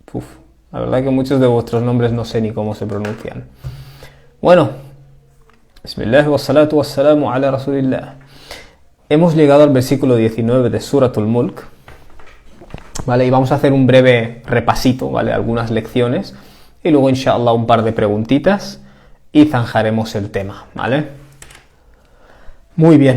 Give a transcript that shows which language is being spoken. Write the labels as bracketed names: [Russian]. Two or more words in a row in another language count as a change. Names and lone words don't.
[Spanish] La verdad que muchos de vuestros nombres no sé ni cómo se pronuncian. Bueno, [Arabic] بسم الله والصلاة والسلام على رسول الله. [Spanish] Hemos llegado al versículo 19 de Suratul Mulk, ¿vale? Y vamos a hacer un breve repasito, ¿vale? Algunas lecciones y luego inshallah un par de preguntitas y zanjaremos el tema, ¿vale? Muy bien.